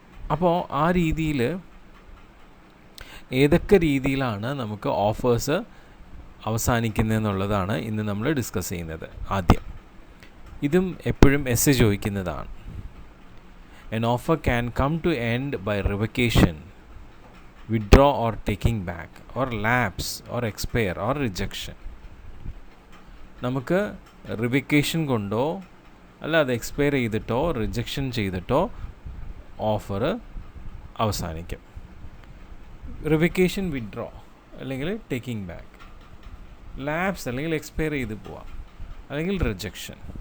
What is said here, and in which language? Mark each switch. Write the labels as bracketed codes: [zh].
[ml] അപ്പോൾ ആ രീതിയിൽ ഏതൊക്കെ രീതിയിലാണ് നമുക്ക് ഓഫേഴ്സ് അവസാനിക്കുന്നതെന്നുള്ളതാണ് ഇന്ന് നമ്മൾ ഡിസ്കസ് ചെയ്യുന്നത്. ആദ്യം ഇതും എപ്പോഴും എസ് ചോദിക്കുന്നതാണ്. [en] An offer can come to end by revocation, withdraw or taking back, or lapse or expire or rejection. [ml] നമുക്ക് റിവക്കേഷൻ കൊണ്ടോ അല്ല അത് എക്സ്പയർ ചെയ്തിട്ടോ റിജക്ഷൻ ചെയ്തിട്ടോ ഓഫർ അവസാനിക്കും. റിവക്കേഷൻ വിഡ്രോ അല്ലെങ്കിൽ ടേക്കിംഗ് ബാക്ക്, ലാപ്സ് അല്ലെങ്കിൽ എക്സ്പയർ ചെയ്ത് പോവാം, അല്ലെങ്കിൽ റിജക്ഷൻ.